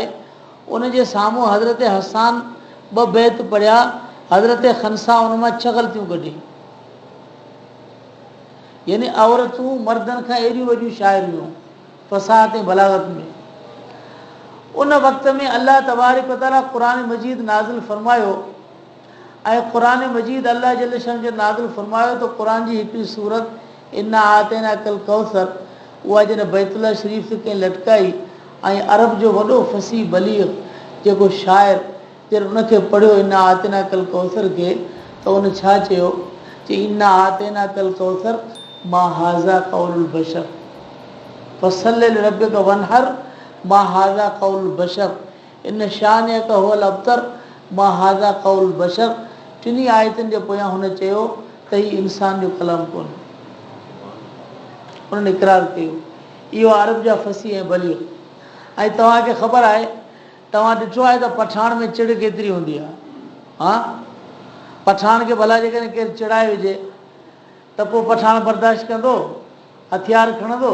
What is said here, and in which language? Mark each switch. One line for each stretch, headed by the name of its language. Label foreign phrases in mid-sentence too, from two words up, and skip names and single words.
Sindhi: उन जे साम्हूं हज़रत हसान 2 बैत पढ़िया। हज़रत खनसा उन मां 6 ग़लतियूं कढी, यानी औरतूं मर्दनि खां एॾियूं वॾियूं शाइर हुयूं फ़साद ऐं बलागत में। उन वक़्त में
Arabic: الله تبارك وتعالى
Sindhi: क़ुरान मजीद नाज़िल फ़रमायो, ऐं क़ुरान मजीद अल्लाह जल शान जो नाज़िल फ़रमायो त क़ुरान जी हिकिड़ी सूरत
Arabic: إنا أعطيناك الكوثر,
Sindhi: उहा जॾहिं बैतुल्लाह शरीफ़ ते कंहिं लटकाई ऐं अरब जो वॾो फ़सीह बलीग जेको शाइर, जॾहिं उनखे पढ़ियो
Arabic: إنا أعطيناك الكوثر
Sindhi: खे, त उन छा चयो कि
Arabic: إنا أعطيناك الكوثر ما هذا قول البشر فصل لربك وانحر ما هذا قول بشر إن شانئك هو الأبتر ما هذا قول بشر.
Sindhi: टिनी आयतुनि जे पोयां हुन चयो त हीउ इंसान जो कलाम कोन्हे। उन्हनि इक़रार कयो। इहो अरब जा फसी ऐं बलीग। ऐं तव्हांखे ख़बर आहे, तव्हां ॾिठो आहे त पठाण में चिड़ केतिरी हूंदी आहे। हा, पठाण खे भला जेकॾहिं केरु चिड़ाए विझे त पोइ पठाण बर्दाश्त कंदो, हथियार खणंदो?